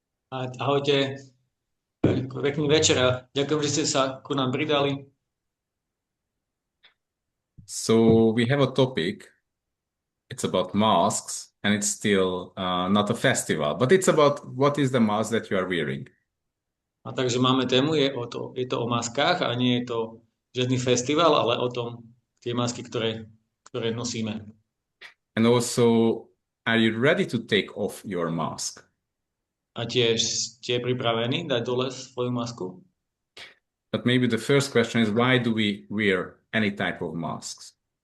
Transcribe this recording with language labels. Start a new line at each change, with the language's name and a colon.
Slovak: Ahojte, pekný večer a ďakujem, že ste sa ku nám pridali.
English: So, we have a topic. It's about masks, and it's still not a festival, but it's about what is the mask that you are wearing.
Slovak: A takže máme tému, je to o maskách a nie je to žiadny festival, ale o tom tie masky, ktoré nosíme.
English: And also, are you ready to take off your mask?
Slovak: A tiež ste pripravení dať dole svoju masku?
English: But maybe the first question is why do we wear any type of masks?